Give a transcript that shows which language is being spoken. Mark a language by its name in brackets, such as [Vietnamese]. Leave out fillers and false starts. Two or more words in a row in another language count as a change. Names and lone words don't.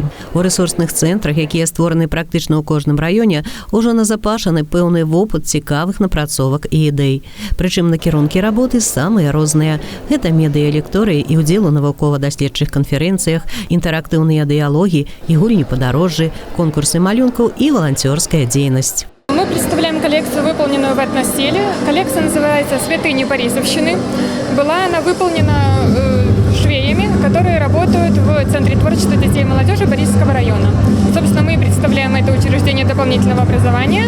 [Belarusian] У рэсурсных цэнтрах, якія створаны практычна ў кожным раёне, ужо назапашаны пэўны вопыт цікавых напрацовак і ідэй. Прычым накірункі работы самыя розныя. Гэта медыялекторыі і ўдзел у навукова-даследчых канферэнцыях, інтэрактыўныя дыялогі і гульні падарожжы, конкурсы малюнкаў [Russian] и волонтерская деятельность. Мы представляем коллекцию, выполненную в этностиле. Коллекция называется «Святыни Борисовщины». Была она выполнена швеями, которые работают в Центре творчества детей и молодежи Борисовского района. Собственно, мы представляем это учреждение дополнительного образования.